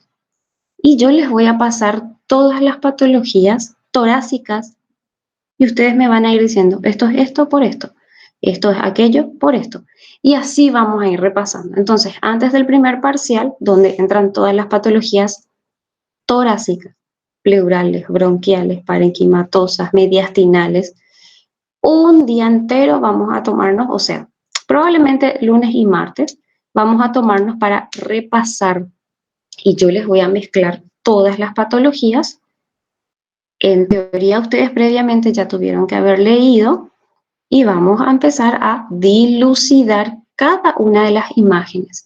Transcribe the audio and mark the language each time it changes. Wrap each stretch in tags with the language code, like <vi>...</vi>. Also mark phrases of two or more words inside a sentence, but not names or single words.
<es>Y yo les voy a pasar todas las patologías torácicas y ustedes me van a ir diciendo, esto es esto por esto es aquello por esto. Y así vamos a ir repasando. Entonces, antes del primer parcial, donde entran todas las patologías torácicas, pleurales, bronquiales, parenquimatosas, mediastinales, un día entero vamos a tomarnos, o sea, probablemente lunes y martes, vamos a tomarnos para repasar. Y yo les voy a mezclar todas las patologías. En teoría, ustedes previamente ya tuvieron que haber leído y vamos a empezar a dilucidar cada una de las imágenes.</es>